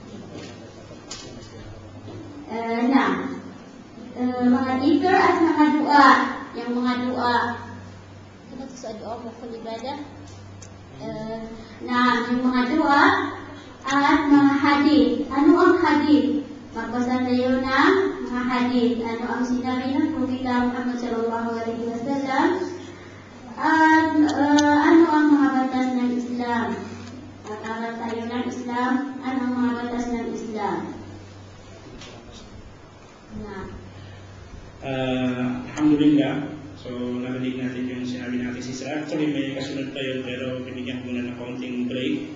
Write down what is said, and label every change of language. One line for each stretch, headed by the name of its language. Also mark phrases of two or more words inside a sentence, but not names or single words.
Filipino: Mga dhikr at mga dua. Yung mga dua. Ano ito sa dua mo kung ibadah? Yung mga dua at mga hadith. Ano ang hadith? Magbasa tayo ng mga hadith. Ano ang sinabi ng Propeta Muhammad
Arabic: صلى الله عليه وسلم?
Filipino: At ano ang mga batas ng Islam? Mag-aral tayo ng Islam. Ano ang mga batas ng Islam? Alhamdulillah. So, narinig natin yung sinabi natin si Sir. Actually, may kasunod pa yun, pero binigyan ko muna ng kaunting break.